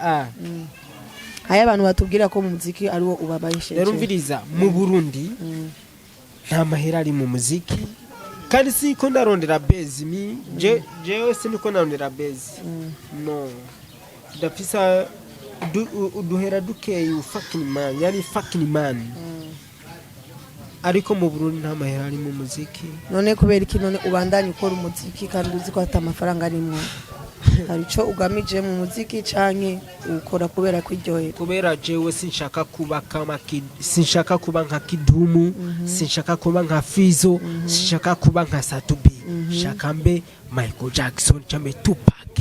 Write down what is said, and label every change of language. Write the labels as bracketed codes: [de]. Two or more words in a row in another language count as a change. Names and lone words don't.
[rn] haya abantu batubwira ko mu muziki ari wo ubabayisheje yarumviriza mu Burundi nta mahera ari mu muziki kandi siko ndarondera base jewe siniko ndarondera base no ndafisa duhera dukeye [en] fucking man [rn] yani [en] fucking man [rn] ariko mu Burundi nta mahera ari mu muziki none kubera iki none ubandanye ukora umuziki kandi uzi ko ata amafaranga arimo hari ico ugamije mu muziki canke ukora kubera kwiryohera kubera jewe sinshaka kuba sinshaka kuba nka Kidumu sinshaka kuba nka Fizo sinshaka kuba nka Satubi shaka mbe Michael Jackson chambe Tupac